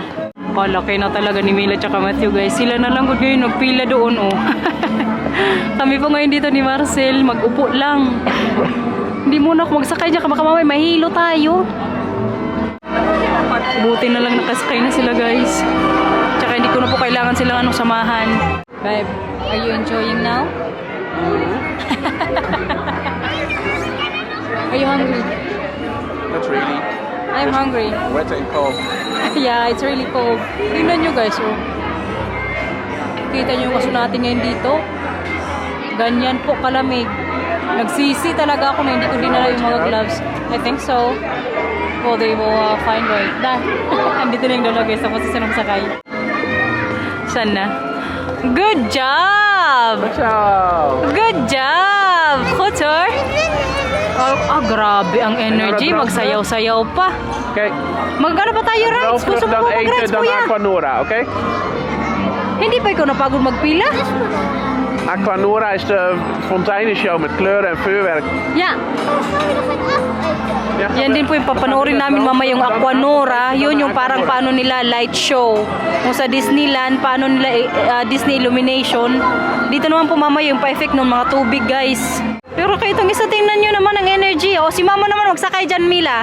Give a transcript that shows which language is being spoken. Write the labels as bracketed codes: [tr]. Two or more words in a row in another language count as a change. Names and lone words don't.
[tl] Kalaki na talaga ni Mila tsaka Matthew guys. Sila na lang good ngayon, nagpila doon Kami po ngayon dito ni Marcel, mag-upo lang. Hindi muna ako magsakay dyan, baka mamay mahilo tayo. Buti na lang nakasakay na sila guys. Tsaka hindi ko na po kailangan silang samahan. [en] Babe, are you enjoying now? Are you hungry? Not really. I'm hungry. Wet and cold. Yeah, it's really cold. [tl] Tingnan nyo guys, Kita nyo yung kaso natin ngayon dito. Ganyan po kalamig. Nagsisi talaga ako na hindi ko dinala yung mga gloves. [en] I think so. Oh, they will find way. [tl] Andito na yung dalawa guys. Tapos isa nang sakay. Sana. [en] Good job! Good job! Kutsor! [tl] Grabe ang energy. Magsayaw-sayaw pa. [nl] Kijk, [tl] Magkano pa tayo rides? Gusto [nl] Droomvlucht [tl] mo [nl] dan [tl] mag-rides, [nl] eten, dan [tl] kuya? Aquanura, oké? Hindi pa ikaw napagod magpila? [nl] Aquanura is de fonteinenshow met kleuren en vuurwerk. Yeah. Ja, [tl] Yan din po yung papanoorin namin mamaya yung Aquanura. Yun yung parang paano nila light show. Kung sa Disneyland, paano nila Disney Illumination. Dito naman po mamaya yung pa-effect ng mga tubig guys. Pero kayo itong isa, tingnan nyo naman ang energy. O si mama naman magsakay dyan Mila.